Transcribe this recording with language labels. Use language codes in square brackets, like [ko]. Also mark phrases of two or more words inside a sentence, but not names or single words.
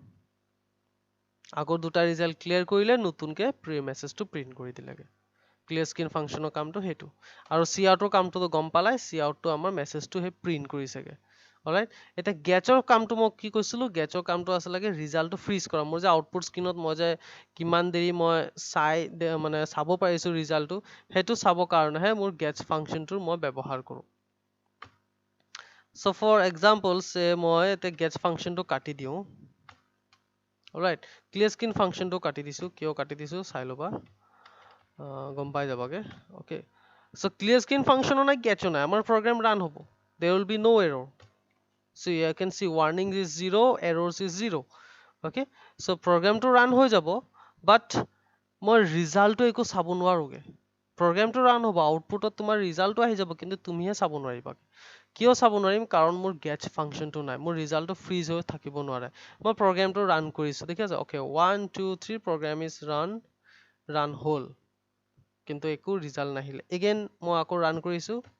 [as] আগৰ দুটা ৰিজাল্ট ক্লিয়াৰ কৰিলে নতুনকে মেছেজটো প্ৰিন্ট কৰি দিলেগে [en] clear screen [as] ফাংচনৰ কামটো সেইটো আৰু চি আউটৰ কামটো গম পালাই চি আউটটো আমাৰ মেছেজটো সেই প্ৰিন্ট কৰিছেগে অলৰাইট এতিয়া গেটৰ কামটো মই কি কৈছিলো গেটৰ কামটো আছিলে ৰিজাল্টটো ফ্ৰিজ কৰা মোৰ যে আউটপুট স্ক্ৰীনত মই যে কিমান দেৰি মই মানে চাব পাৰিছো ৰিজাল্টটো সেইটো চাবৰ কাৰণেহে মোৰ গেটছ ফাংচনটোৰ মই ব্যৱহাৰ কৰো [en] so for example say [as] মই এতিয়া গেটছ ফাংচনটো কাটি দিও অলৰাইট [en] clear screen [as] ফাংচনটো কাটি দিছো কিয় কাটি দিছো চাই ল'বা গম পাই যাবাগে [en] okay so clear screen function [as] নাই গেটও নাই আমাৰ [en] program run হ'ব there will be no error so you can see warning is 0 errors is 0 okay so program to run [as] হৈ যাব but মই ৰিজাল্টটো একো চাব নোৱাৰোগে প্ৰগ্ৰামটো ৰান হ'ব আউটপুটত তোমাৰ ৰিজাল্টটো আহি যাব কিন্তু তুমিহে চাব নোৱাৰিবা কিয় চাব নোৱাৰিম কাৰণ মোৰ গেটছ ফাংচনটো নাই মোৰ ৰিজাল্টটো ফ্ৰিজ হৈ থাকিব নোৱাৰে মই প্ৰগ্ৰামটো ৰান কৰিছো দেখি আছে ওকে 1 2 3 [en] program is run [as] হ'ল কিন্তু একো ৰিজাল্ট নাহিলে এগেইন মই আকৌ ৰান কৰিছো